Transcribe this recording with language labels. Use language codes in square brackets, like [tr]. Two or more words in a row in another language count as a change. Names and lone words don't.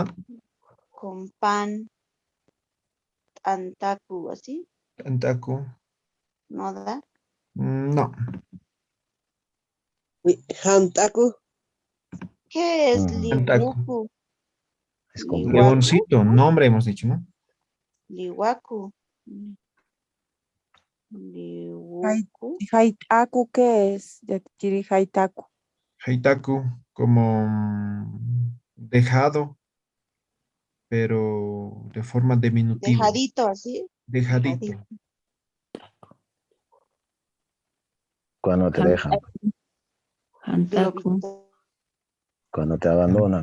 [es] Con pan. Antaku, así. Antaku, ¿No da? no. Hantaku. ¿Qué es Ujú. Antaku, liwaku? Es complejo. Liwaku. leoncito, nombre hemos dicho, ¿no? Liwaku. Hai- Liwaku. Haitaku, ¿qué es? [ay] Yatiri Haitaku. [es] Haitaku, como dejado, pero de forma diminutiva, Dejadito, así. dejadito. Dejadito. Cuando te dejan. Hantaku. Globito. Cuando te abandonan.